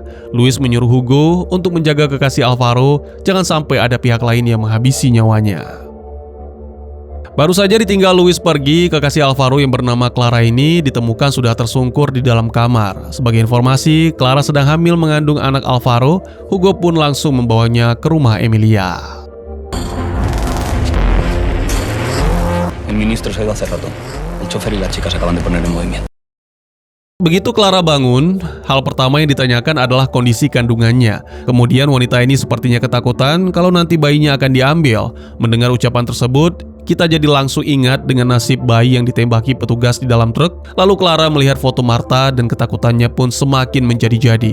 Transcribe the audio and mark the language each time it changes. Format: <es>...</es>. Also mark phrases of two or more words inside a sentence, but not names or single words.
<id>Louis menyuruh Hugo untuk menjaga kekasih Alvaro, jangan sampai ada pihak lain yang menghabisi nyawanya. Baru saja ditinggal Louis pergi, kekasih Alvaro yang bernama Clara ini ditemukan sudah tersungkur di dalam kamar. Sebagai informasi, Clara sedang hamil mengandung anak Alvaro. Hugo pun langsung membawanya ke rumah Emilia.</id> <es>El ministro se ha ido hace rato. El chofer y la chica se acaban de poner en movimiento.</es> <id>Begitu Clara bangun, hal pertama yang ditanyakan adalah kondisi kandungannya. Kemudian wanita ini sepertinya ketakutan kalau nanti bayinya akan diambil. Mendengar ucapan tersebut, kita jadi langsung ingat dengan nasib bayi yang ditembaki petugas di dalam truk. Lalu Clara melihat foto Martha dan ketakutannya pun semakin menjadi-jadi.</id>